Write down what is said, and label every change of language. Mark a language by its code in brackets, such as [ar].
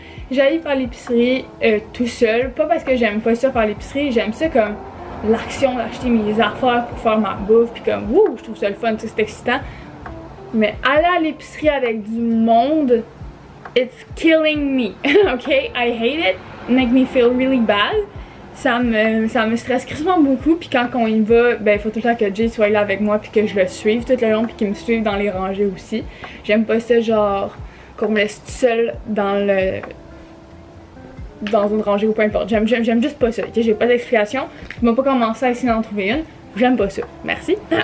[fr] J'allais faire l'épicerie tout seul, pas parce que j'aime pas ça faire l'épicerie, j'aime ça comme l'action d'acheter mes affaires pour faire ma bouffe, puis comme wouh, je trouve ça le fun, c'est excitant. Mais aller à l'épicerie avec du monde, [en] it's killing me, ok? I hate it, make me feel really bad. [fr] Ça me stresse quasiment beaucoup, puis quand on y va, ben il faut tout le temps que Jay soit là avec moi puis que je le suive tout le long puis qu'il me suive dans les rangées aussi. J'aime pas ça genre qu'on me laisse seule dans une rangée ou peu importe. J'aime juste pas ça, ok? J'ai pas d'explication. Je m'ai pas commencé à essayer d'en trouver une. J'aime pas ça. Merci.